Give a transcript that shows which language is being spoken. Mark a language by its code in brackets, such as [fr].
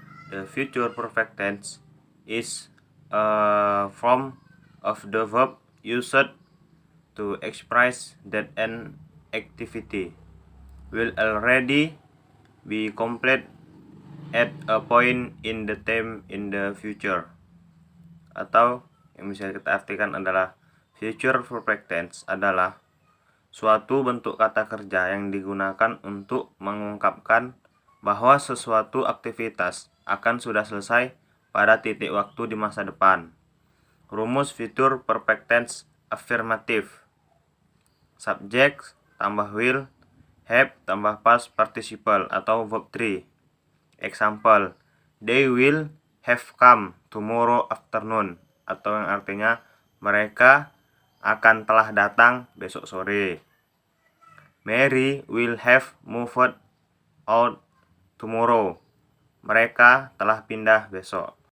[en] The future perfect tense is a form of the verb used to express that an activity will already be complete at a point in the time in the future. [id] Atau yang bisa kita artikan adalah future perfect tense adalah suatu bentuk kata kerja yang digunakan untuk mengungkapkan bahwa sesuatu aktivitas akan sudah selesai pada titik waktu di masa depan. Rumus future perfect tense affirmative. Subject tambah will, have tambah past participle atau verb 3. [en] Example, they will have come tomorrow afternoon, [id] atau yang artinya mereka akan telah datang besok sore. [en] Mary will have moved out tomorrow. [id] Mereka telah pindah besok.